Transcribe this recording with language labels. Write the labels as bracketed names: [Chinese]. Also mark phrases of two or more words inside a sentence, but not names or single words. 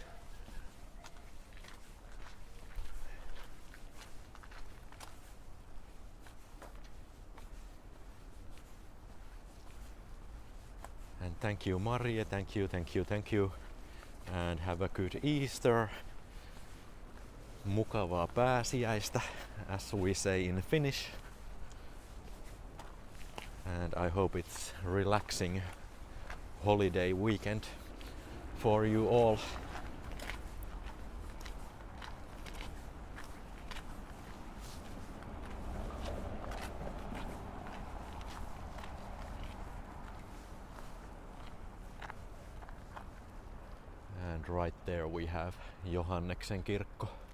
[English] And thank you Maria, thank you. And have a good Easter. [Finnish] Mukavaa pääsiäistä, [English] as we say in Finnish. And I hope it's relaxing holiday weekend for you all. And right there we have Johanneksen kirkko.